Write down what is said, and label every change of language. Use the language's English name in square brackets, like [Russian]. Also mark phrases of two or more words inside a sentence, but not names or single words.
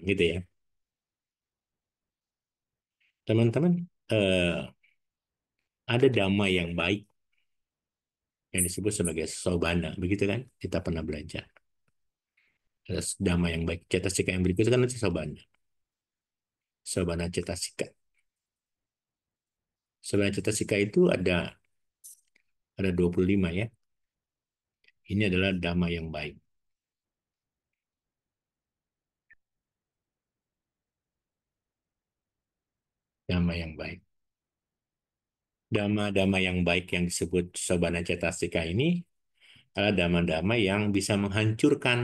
[Indonesian] Gitu ya. Teman-teman, ada dhamma yang baik yang disebut sebagai sobana. Begitu kan? Kita pernah belajar. Ada dhamma yang baik. Cetasika yang berikut kan nanti sobana. [Pali] Sobana cetasika. Sobana cetasika [Indonesian] itu ada 25 ya. Ini adalah dhamma yang baik. Dhamma yang baik. Dhamma-dhamma yang baik yang disebut [Pali] sobana cetasika [Indonesian] ini adalah dhamma-dhamma yang bisa menghancurkan.